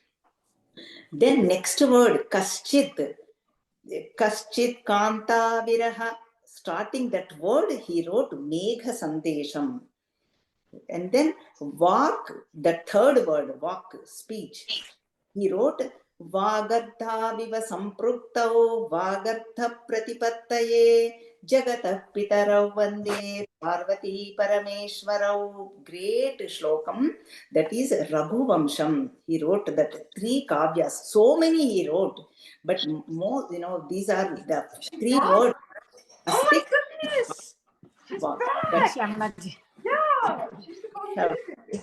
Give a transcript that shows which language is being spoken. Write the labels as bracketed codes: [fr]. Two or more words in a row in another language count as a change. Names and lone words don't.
[en] Then next word, [sa] कश्चित्। कश्चित् कान्ता विरह. [en] Starting that word, he wrote Megha Sandesham. And then Vak, the third word, Vak, speech. He wrote [sa] वागर्थ इव सम्पृक्तौ वागर्थ प्रतिपत्तये जगतः पितरौ वन्दे पार्वती परमेश्वरौ. [en] Great shlokam. That is Raghuvamsham. He wrote that 3 kavyas. So many he wrote. But more, these are the 3 words. Oh my goodness! She's back! Shyamalaji. Yeah! She's